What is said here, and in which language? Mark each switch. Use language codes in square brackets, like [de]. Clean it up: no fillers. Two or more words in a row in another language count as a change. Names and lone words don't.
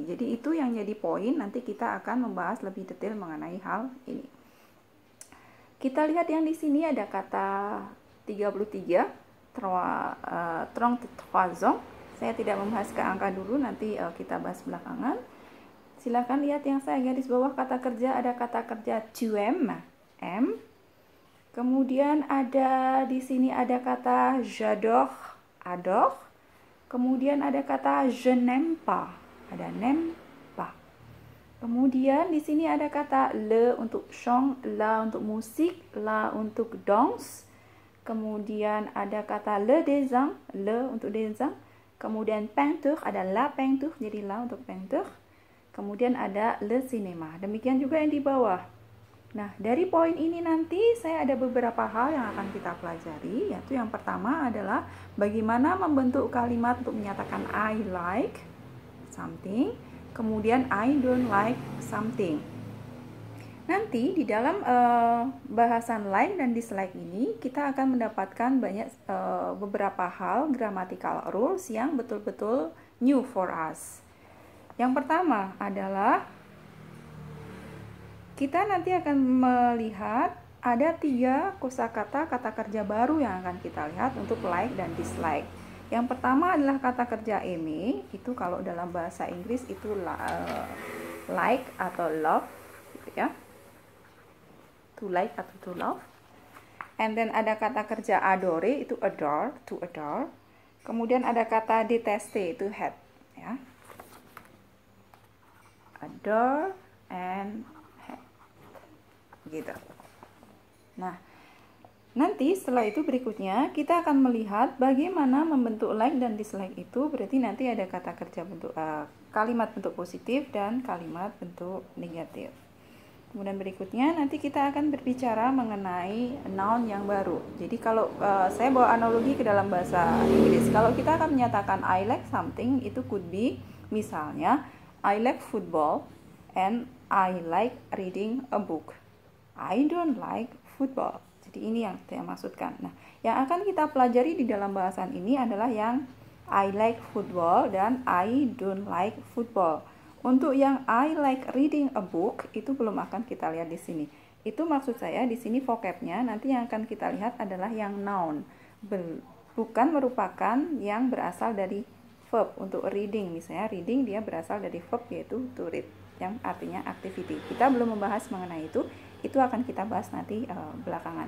[id] Jadi itu yang jadi poin, nanti kita akan membahas lebih detail mengenai hal ini. Kita lihat yang di sini ada kata 33, 33 ans. Saya tidak membahas ke angka dulu, nanti kita bahas belakangan. Silakan lihat yang saya garis bawah kata kerja, ada kata kerja [fr] tu aimes, M. [id] Kemudian ada di sini ada kata j'adore, adore. Kemudian ada kata [fr] je n'aime pas, [id] ada [fr] n'aime pas. [id] Kemudian di sini ada kata le untuk chant, la untuk musik, la untuk danse. Kemudian ada kata [fr] le dessin, [id] le untuk dessin. Kemudian peinture, ada [fr] la peinture, [id] jadi la untuk peinture. Kemudian ada [fr] le cinéma. [id] Demikian juga yang di bawah. Nah, dari poin ini nanti saya ada beberapa hal yang akan kita pelajari, yaitu yang pertama adalah bagaimana membentuk kalimat untuk menyatakan [en] I like something, [id] kemudian [en] I don't like something. [id] Nanti di dalam bahasan like dan dislike ini kita akan mendapatkan banyak beberapa hal [en] grammatical rules [id] yang betul-betul [en] new for us. [id] Yang pertama adalah kita nanti akan melihat ada 3 kosakata kata kerja baru yang akan kita lihat untuk like dan dislike. Yang pertama adalah kata kerja eme, itu kalau dalam bahasa Inggris itu like atau love, gitu ya. [en] To like [id] atau [en] to love. And then [id] ada kata kerja adore, itu adore, [en] to adore. [id] Kemudian ada kata deteste, itu hate, ya. [en] Adore and hate, [id] gitu. Nah, nanti setelah itu berikutnya kita akan melihat bagaimana membentuk like dan dislike itu. Berarti nanti ada kata kerja bentuk kalimat bentuk positif dan kalimat bentuk negatif. Kemudian berikutnya nanti kita akan berbicara mengenai noun yang baru. Jadi kalau saya bawa analogi ke dalam bahasa Inggris, kalau kita akan menyatakan [en] I like something, [id] itu [en] could be [id] misalnya [en] I like football and I like reading a book. [id] I don't like football. Jadi ini yang saya maksudkan. Nah, yang akan kita pelajari di dalam bahasan ini adalah yang [en] I like football [id] dan [en] I don't like football. [id] Untuk yang [en] I like reading a book [id] itu belum akan kita lihat di sini. Itu maksud saya di sini vocabnya nanti yang akan kita lihat adalah yang noun. Bukan merupakan yang berasal dari verb. Untuk reading misalnya reading dia berasal dari verb yaitu [en] to read [id] yang artinya activity. Kita belum membahas mengenai itu akan kita bahas nanti belakangan.